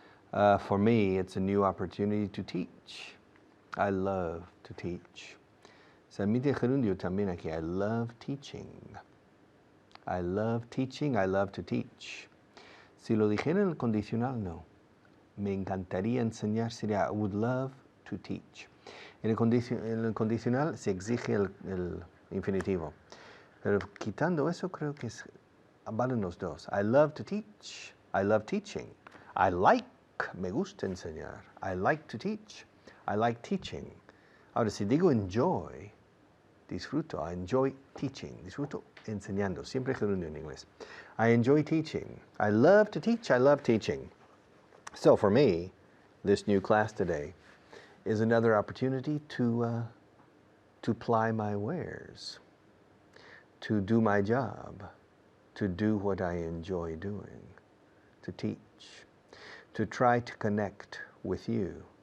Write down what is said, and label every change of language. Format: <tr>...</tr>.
<en>For me, it's a new opportunity to teach. I love to teach.</en> <es>Se admite gerundio también aquí.</es> <en>I love teaching. I love teaching. I love to teach.</en> <es>Si lo dijera en el condicional, no. Me encantaría enseñar, sería</es> <en>I would love to teach.</en> <es>En el condicional se exige el infinitivo. Pero quitando eso, creo que valen los dos.</es> <en>I love to teach. I love teaching. I like,</en> <es>me gusta enseñar.</es> <en>I like to teach. I like teaching.</en> <es>Ahora, si digo</es> <en>enjoy,</en> <es>disfruto.</es> <en>I enjoy teaching.</en> <es>Disfruto enseñando. Siempre gerundio en inglés.</es> <en>I enjoy teaching. I love to teach. I love teaching. So for me, this new class today is another opportunity to ply my wares, to do my job, to do what I enjoy doing, to teach, to try to connect with you,</en>